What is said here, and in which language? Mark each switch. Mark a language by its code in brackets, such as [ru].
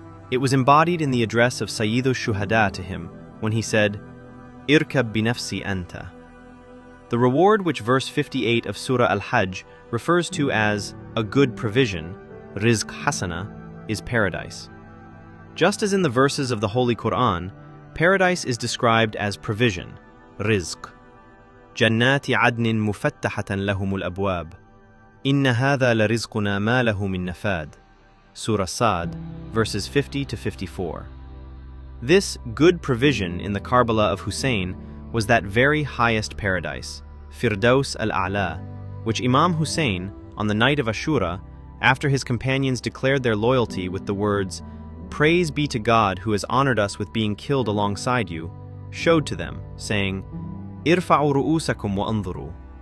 [en] It was embodied in the address of Sayyidu Shuhada to him when he said, [ar] "Irkab binafsi anta." [en] The reward which verse 58 of Surah Al-Hajj refers to as a good provision, rizq hasana, is paradise. Just as in the verses of the Holy Quran, paradise is described as provision, rizq. [ar] جنات عدن مفتحة لهم الأبواب إن هذا لرزقنا ما له من نفاد. [en] Surah Sad, verses 50 to 54. This good provision in the Karbala of Hussein was that very highest paradise, Firdaus al-A'la, which Imam Hussein, on the night of Ashura, after his companions declared their loyalty with the words, "Praise be to God who has honored us with being killed alongside you," showed to them, saying, [ar] "Irfa'u ru'usakum wa anzuru."